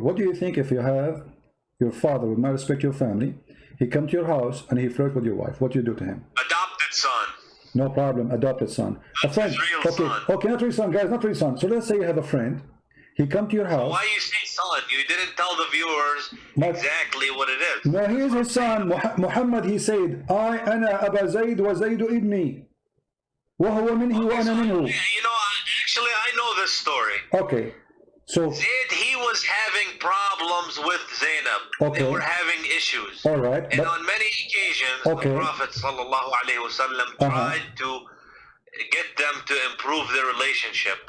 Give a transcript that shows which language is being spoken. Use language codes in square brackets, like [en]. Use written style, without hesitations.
[en] What do you think if you have your father, with my respect, your family, he come to your house and he flirt with your wife? What do you do to him? Adopted son. No problem, adopted son. Not a friend. His real son. Okay, not real son, guys, not real son. So let's say you have a friend. He come to your house. Why you say son? You didn't tell the viewers exactly what it is. No, he is his son. Muhammad, he said, [ar] أنا أبا زيد وزيد ابني وهو منه وأنا منه. [en] Actually, I know this story. Okay. So Zayd, he was having problems with Zainab. Okay. They were having issues. All right. And on many occasions, the Prophet ﷺ tried to get them to improve their relationship.